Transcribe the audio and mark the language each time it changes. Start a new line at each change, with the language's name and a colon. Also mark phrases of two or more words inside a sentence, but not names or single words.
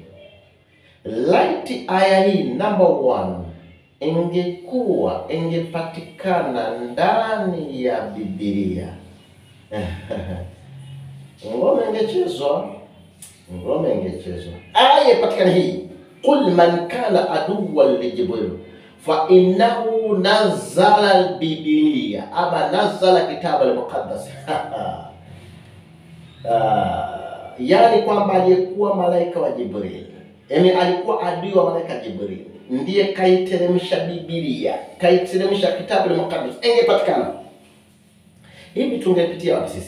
Swahili: Laiti aya hii number 1 ingepatikana ndani ya Biblia, ngome ingechezwa. Aya patikana hii,
Arabic: قل من كان عدوا لجبريل فإنه نزل البيبليا ama نزل الكتاب المقدس.
Swahili: Yani kwamba aliyekuwa malaika wa Jibril, yani alikuwa adui wa malaika Jibril, ndiye kaiteremsha Biblia, kaiteremsha kitabu al-muqaddas. Ingepatikana hivi, tungepitia wapi sisi?